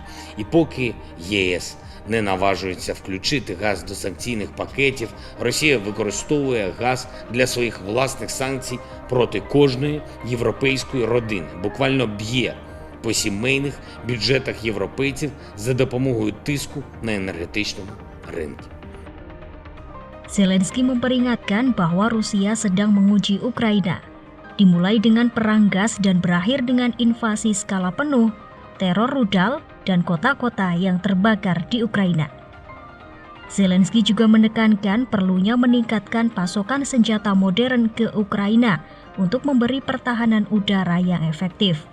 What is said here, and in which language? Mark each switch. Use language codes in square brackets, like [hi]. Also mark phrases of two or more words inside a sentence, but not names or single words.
[uk] І поки ЄС не наважується включити газ до санкційних пакетів, Росія використовує газ для своїх власних санкцій проти кожної європейської родини, буквально б'є по сімейних бюджетах європейців за допомогою тиску на енергетичному ринку. [id] Zelensky memperingatkan bahwa Rusia sedang menguji Ukraina, dimulai dengan perang gas dan berakhir dengan invasi skala penuh, teror rudal, dan kota-kota yang terbakar di Ukraina. Zelensky juga menekankan perlunya meningkatkan pasokan senjata modern ke Ukraina untuk memberi pertahanan udara yang efektif.